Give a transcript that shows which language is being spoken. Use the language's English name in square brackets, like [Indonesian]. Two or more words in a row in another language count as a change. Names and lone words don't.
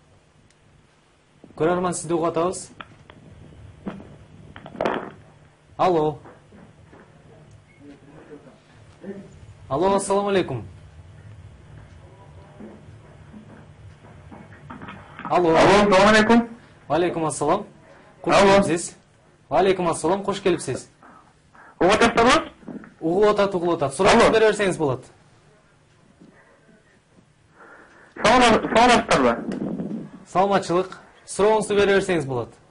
[Kyrgyz] Көрөрман, сизди угуп атабыз. Алло. Алло, [Arabic] السلام عليكم. [Kyrgyz] Алло. Алло, [Arabic] السلام عليكم. عليكم السلام. [Kyrgyz] Кош келипсиз. [Arabic] عليكم السلام, [Kyrgyz] кош келипсиз. Угуп атасызбы? Угуп атат. Сурооңузду бере берсеңиз болот. Саламатсыздарбы? Саламатчылык. Сурооңузду бере берсеңиз болот.